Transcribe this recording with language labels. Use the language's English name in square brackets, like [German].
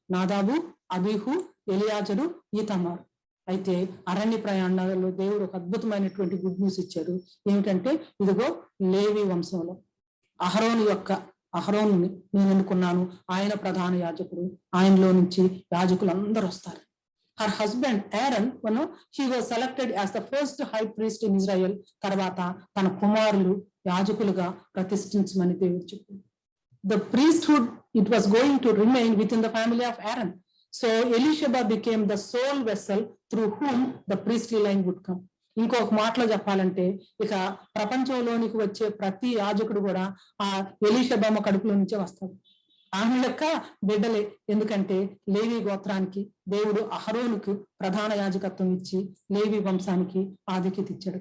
[Telugu] నాదాబు, అబీహు, ఎలియాజరు, ఈతామార్. అయితే అరణ్య ప్రయాణాలలో దేవుడు ఒక అద్భుతమైనటువంటి గుడ్ న్యూస్ ఇచ్చాడు. ఏమిటంటే ఇదిగో లేవి వంశంలో అహరోనుని నేను ఎన్నుకున్నాను, ఆయన ప్రధాన యాజకుడు, ఆయనలో నుంచి యాజకులు అందరూ వస్తారు. [English] Her husband Aaron, he was selected as the first high priest in Israel. [Telugu] తర్వాత తన కుమారులు యాజకులుగా ప్రతిష్ఠించమని దేవుడు చెప్పింది. [English] The priesthood, it was going to remain within the family of Aaron. So Elisheba became the sole vessel through whom the priestly line would come. [Telugu] ఇంకొక మాటలో చెప్పాలంటే ఇక ప్రపంచంలోనికి వచ్చే ప్రతి యాజకుడు కూడా ఆ ఎలీషబమ్మ కడుపులో నుంచే వస్తాడు. ఆమె యొక్క బిడ్డలే. ఎందుకంటే లేవి గోత్రానికి దేవుడు అహరోనుకు ప్రధాన యాజకత్వం ఇచ్చి లేవి వంశానికి ఆధిక్యత ఇచ్చాడు.